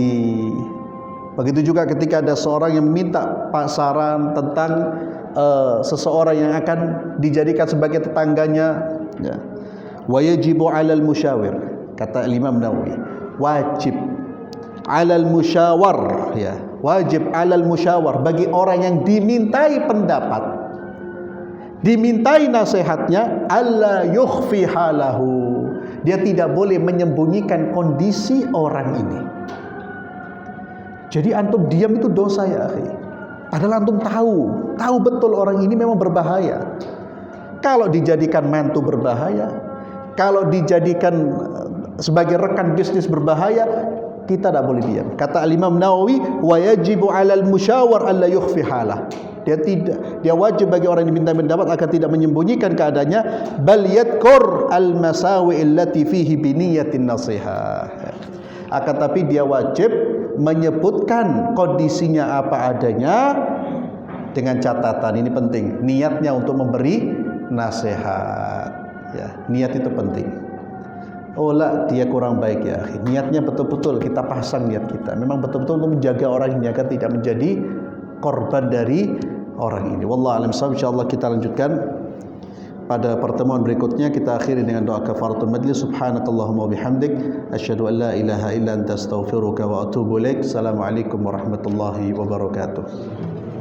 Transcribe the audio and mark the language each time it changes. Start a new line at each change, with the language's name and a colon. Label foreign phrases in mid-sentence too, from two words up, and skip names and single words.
Indonesian: Begitu juga ketika ada seorang yang minta saran tentang seseorang yang akan dijadikan sebagai tetangganya, ya.
Arabic: ويجب على المشاور, kata Imam Nawawi, واجب على المشاور, ya. واجب على المشاور,
Indonesian: bagi orang yang dimintai pendapat, dimintai nasihatnya,
Arabic: ألا يخفي حاله,
Indonesian: dia tidak boleh menyembunyikan kondisi orang ini. Jadi antum diam itu dosa
Arabic: يا أخي.
Indonesian: Padahal antum tahu betul orang ini memang berbahaya. Kalau dijadikan mantu berbahaya, kalau dijadikan sebagai rekan bisnis berbahaya, kita tidak boleh diam.
Arabic: Kata Imam Nawawi, ويجب على المشاور ألا يخفي حاله.
Indonesian: Dia wajib bagi orang yang diminta pendapat agar tidak menyembunyikan keadaannya,
Arabic: بل يذكر المساوئ التي فيه بنية النصيحة.
Indonesian: Akan tapi dia wajib menyebutkan kondisinya apa adanya dengan catatan, ini penting, niatnya untuk memberi nasihat, ya. Niat itu penting. Oh lah, dia kurang baik ya, niatnya betul-betul kita pasang niat kita, memang betul-betul untuk menjaga orang ini agar tidak menjadi korban dari orang ini.
Arabic: والله أعلم بالصواب.
Indonesian: Insyaallah kita lanjutkan pada pertemuan berikutnya. Kita akhiri dengan doa
Arabic: كفارة المجلس. سبحانك اللهم وبحمدك أشهد أن لا إله إلا أنت أستغفرك وأتوب إليك. السلام عليكم ورحمة الله وبركاته.